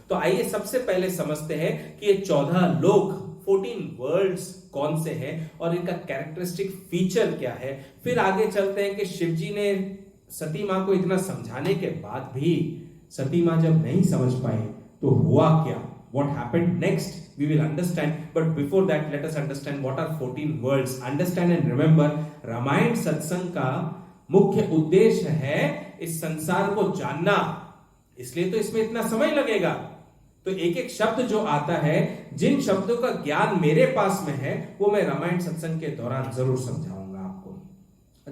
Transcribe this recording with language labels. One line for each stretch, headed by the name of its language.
Hindi: तो आइए सबसे पहले समझते हैं कि ये 14 लोक, 14 वर्ल्ड्स कौन से हैं और इनका कैरेक्टरिस्टिक फीचर क्या है। फिर आगे चलते हैं कि शिव जी ने सती मां को इतना समझाने के बाद भी सती मां जब नहीं समझ पाए तो हुआ क्या,
English: what happened next, we will understand. But before that, let us understand what are 14 worlds. Understand and remember,
Hindi: Ramayan सत्संग का मुख्य उद्देश्य है इस संसार को जानना, इसलिए तो इसमें इतना समय लगेगा। तो एक एक शब्द जो आता है, जिन शब्दों का ज्ञान मेरे पास में है वो मैं रामायण सत्संग के दौरान जरूर समझाऊंगा आपको।